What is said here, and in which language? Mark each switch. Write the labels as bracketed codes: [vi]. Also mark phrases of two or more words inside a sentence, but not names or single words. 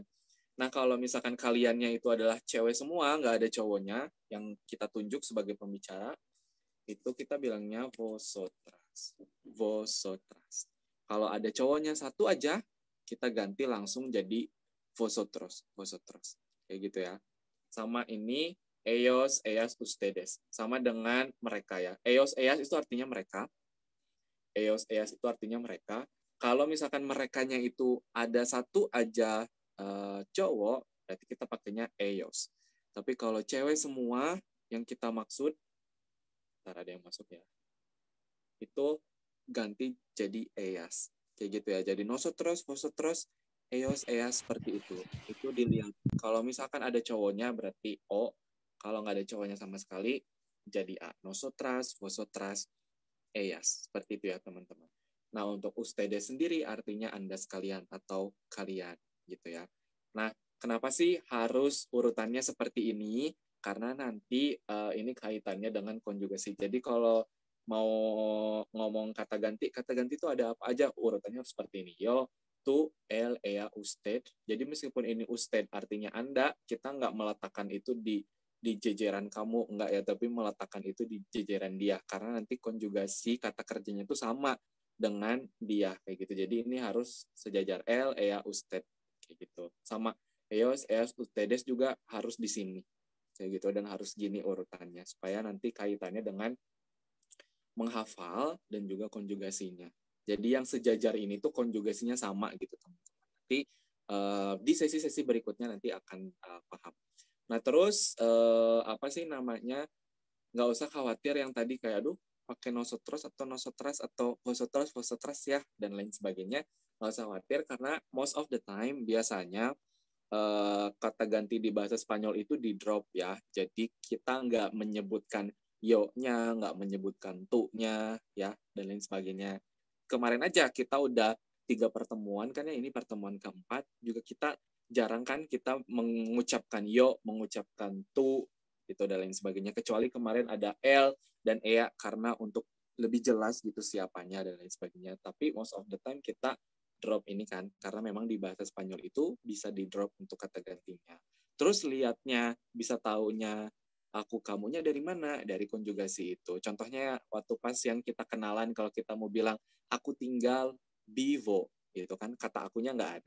[id] Nah kalau misalkan kaliannya itu adalah cewek semua, nggak ada cowoknya yang kita tunjuk sebagai pembicara, itu kita bilangnya vosotras. Vosotras. Kalau ada cowoknya satu aja, kita ganti langsung jadi vosotros. Vosotros. Kayak gitu ya. Sama ini [es] ellos, ellas, ustedes. [id] Sama dengan mereka ya. [es] Ellos, ellas [id] itu artinya mereka. [es] Ellos, ellas [id] itu artinya mereka. Kalau misalkan merekanya itu ada satu aja cowok, berarti kita pakainya ellos. Tapi kalau cewek semua yang kita maksud, ntar ada yang masuk ya, itu ganti jadi ellas. Kayak gitu ya. Jadi [es] nosotros, vosotros, ellos, ellas, [id] seperti itu. Itu dilihat. Kalau misalkan ada cowoknya berarti O. Kalau nggak ada cowoknya sama sekali, jadi A. [es] Nosotras, vosotras, ellas. [id] Seperti itu ya teman-teman. Nah untuk ustedes sendiri artinya Anda sekalian atau kalian gitu ya. Nah kenapa sih harus urutannya seperti ini? Karena nanti ini kaitannya dengan konjugasi. Jadi kalau mau ngomong kata ganti itu ada apa aja, urutannya harus seperti ini. [es] Yo, tu, el, ea, usted. [id] Jadi meskipun ini usted artinya Anda, kita nggak meletakkan itu di jejeran kamu, enggak ya, tapi meletakkan itu di jejeran dia. Karena nanti konjugasi kata kerjanya itu sama dengan dia, kayak gitu. Jadi ini harus sejajar [es] el, ea, usted, [id] kayak gitu. Sama [es] ellos, ellas, ustedes [id] juga harus di sini, kayak gitu. Dan harus gini urutannya, supaya nanti kaitannya dengan menghafal dan juga konjugasinya. Jadi yang sejajar ini tuh konjugasinya sama gitu teman-teman. Nanti di sesi-sesi berikutnya nanti akan paham. Nah terus apa sih namanya? Nggak usah khawatir yang tadi kayak aduh pakai nosotros atau nosotras atau [es] vosotros vosotras [id] ya dan lain sebagainya. Nggak usah khawatir karena [en] most of the time [id] biasanya kata ganti di bahasa Spanyol itu di drop ya. Jadi kita nggak menyebutkan yo-nya, nggak menyebutkan tu-nya, ya, dan lain sebagainya. Kemarin aja kita udah 3 pertemuan, kan ya, ini pertemuan keempat, juga kita jarang kan kita mengucapkan yo, mengucapkan tu, gitu, dan lain sebagainya. Kecuali kemarin ada el dan ea, karena untuk lebih jelas gitu siapanya, dan lain sebagainya. Tapi [en] most of the time [id] kita drop ini kan, karena memang di bahasa Spanyol itu bisa di drop untuk kata gantinya. Terus lihatnya, bisa taunya aku kamunya dari mana? Dari konjugasi itu. Contohnya waktu pas yang kita kenalan, kalau kita mau bilang aku tinggal vivo, gitu kan, kata akunya nggak ada.